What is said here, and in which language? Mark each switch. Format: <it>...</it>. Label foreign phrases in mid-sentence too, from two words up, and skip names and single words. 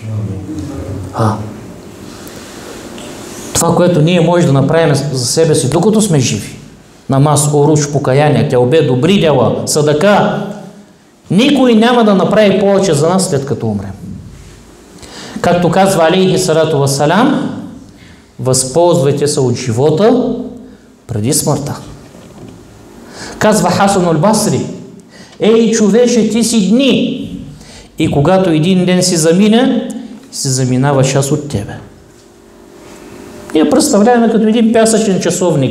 <bg>Това, което ние можем да направим за себе си, докато сме живи, намаз, оруч, покаяние, теобе, добри дела, садака, никой няма да направи повече за нас, след като умрем. Както казва</bg> <ar>عليه الصلاة والسلام,</ar> <bg>възползвайте се от живота преди смъртта. Казва Хасан ал-Басри, ей човече, ти си дни, и когато един ден си замине, се заминава част от тебе. Ние представляваме като един пясъчен часовник.</bg>